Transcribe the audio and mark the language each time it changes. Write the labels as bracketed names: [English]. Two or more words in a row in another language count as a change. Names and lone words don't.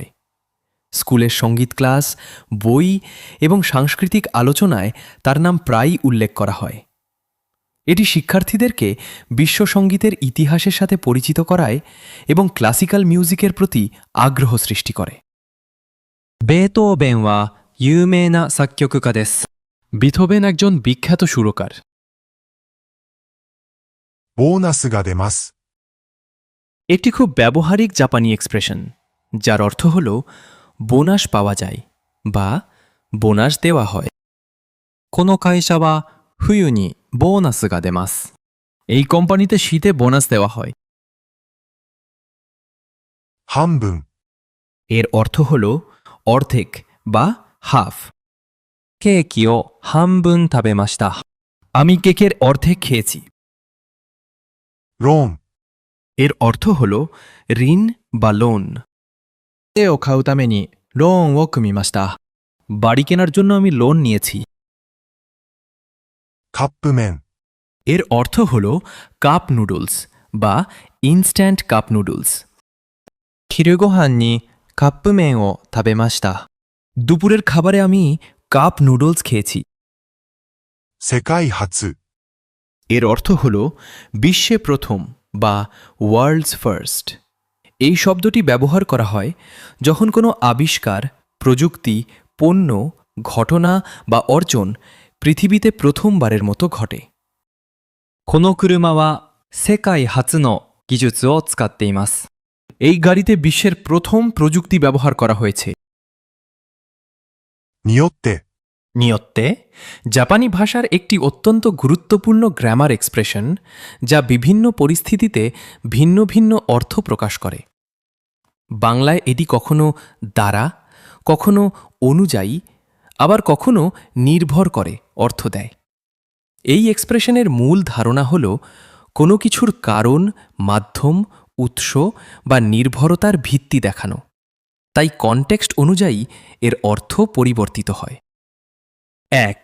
[Bangla] স্কুলের সঙ্গীত ক্লাস, বই এবং সাংস্কৃতিক আলোচনায় তার নাম প্রায়ই উল্লেখ করা হয়। এটি শিক্ষার্থীদেরকে বিশ্ব সঙ্গীতের ইতিহাসের সাথে পরিচিত করায় এবং [English] classical music [Bangla] প্রতি আগ্রহ সৃষ্টি করে। [Japanese] ベートーベンは有名な作曲家です。 [Bangla] বিথোবেন একজন বিখ্যাত সুরকার। [Japanese] ボーナスが出ます。 [Bangla] একটি খুব ব্যবহারিক জাপানি এক্সপ্রেশন, যার অর্থ হল বোনাস পাওয়া যায় বা বোনাস দেওয়া হয়। [Japanese] この会社は冬にボーナスが出ます。 [Bangla] এই কোম্পানিতে শীতে বোনাস দেওয়া হয়। [Japanese] 半分、 [Bangla] এর অর্থ হল অর্ধেক বা হাফ। [Japanese] ケーキを半分食べました。 [Bangla] আমি কেকের অর্ধেক খেয়েছি। [Japanese] ローン、 [Bangla] এর অর্থ হল ঋণ বা লোন। [Japanese] 家を買うためにローンを組みました。 [Bangla] বাড়ি কেনার জন্য আমি লোন নিয়েছি। [Japanese] カップ麺、 [Bangla] এর অর্থ হল [English] cup noodles [Bangla] বা [English] instant cup noodles. [Japanese] 昼ご飯にカップ麺を食べました。 [Bangla] দুপুরের খাবারে আমি [English] cup noodles [Bangla] খেয়েছি। [Japanese] 世界初、 [Bangla] এর অর্থ হল বিশ্বে প্রথম বা [English] world's first. [Bangla] এই শব্দটি ব্যবহার করা হয় যখন কোনো আবিষ্কার, প্রযুক্তি, পণ্য, ঘটনা বা অর্জন পৃথিবীতে প্রথমবারের মতো ঘটে। [Japanese] この車は世界初の技術を使っています。 [Bangla] এই গাড়িতে বিশ্বের প্রথম প্রযুক্তি ব্যবহার করা হয়েছে। [Japanese] によって、 [Bangla] নিয়ত্তে জাপানি ভাষার একটি অত্যন্ত গুরুত্বপূর্ণ [English] grammar expression [Bangla] যা বিভিন্ন পরিস্থিতিতে ভিন্ন ভিন্ন অর্থ প্রকাশ করে বাংলায় এটি কখনো দ্বারা কখনো অনুযায়ী আবার কখনো নির্ভর করে অর্থ দেয় এই এক্সপ্রেশনের মূল ধারণা হল কোনো কিছুর কারণ মাধ্যম উৎস বা নির্ভরতার ভিত্তি দেখানো তাই কনটেক্সট অনুযায়ী এর অর্থ পরিবর্তিত হয় 1.